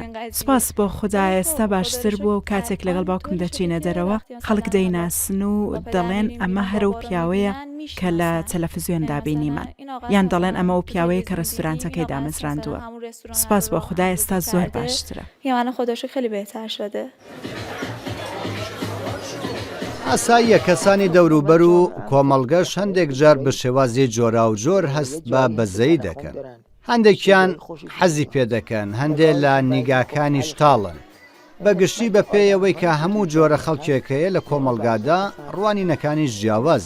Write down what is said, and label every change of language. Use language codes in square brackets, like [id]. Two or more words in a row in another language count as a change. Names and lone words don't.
[ckb] سپاس بۆ خودای ئێستا باشتر بووە و کاتێک لەگەڵ باوکم دەچینە دەرەوە خەڵک دەیناسن و دەڵێن ئەمە هەرە و پیاوەیە کە لە تەلەڤیزیۆن دابینیمان. یان دەڵێن ئەمە و پیاوەیە کە ڕستورانتەکەی دامەزراندووە. سپاس بۆ خودای ئێستا زۆر باشترە. [fa] یعنی خودش خیلی بهتر شده. [ckb] ئاساییە کەسانی دەوروبەر و کۆمەڵگەش هەندێک جار بە شێوازی جۆرا و جۆر هەست بە بەزەیی دەکەن. هەندێکیان حەزی پێ دەکەن، هەندێک لە نیگاکانی شتاڵن. بەگشتی بە پێیەوەی کە هەموو جۆرە خەڵکێکەیە لە کۆمەلگادا ڕوانینەکانی ژیاوازن.